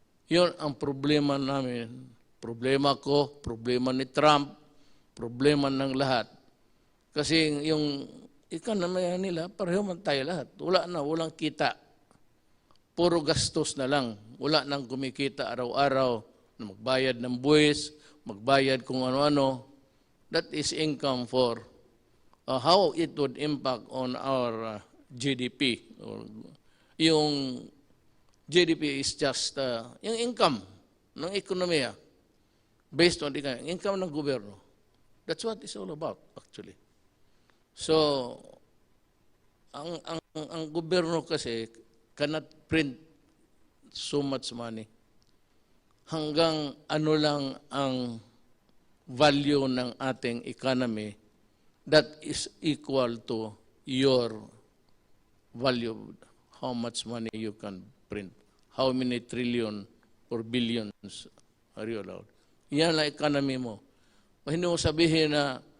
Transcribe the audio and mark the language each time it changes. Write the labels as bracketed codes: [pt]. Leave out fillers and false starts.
[tl] Yun ang problema namin. Problema ko, problema ni Trump, problema ng lahat. Kasi yung economy nila, pareho man tayo lahat. Walang kita. Puro gastos na lang. Wala nang kumikita araw-araw na magbayad ng buwis, magbayad kung ano-ano. [en] That is income for how it would impact on our GDP. [tl] Yung GDP is just yung income ng ekonomiya [en] based on the income [tl] ng gobyerno. [en] That's what it's all about, actually. So, [tl] ang gobyerno kasi [en] cannot print so much money. [tl] Hanggang ano lang ang value ng ating [en] economy that is equal to your value, how much money you can print, how many trillion or billions are you allowed. [tl] Yan ang economy mo. Hindi mo sabihin na,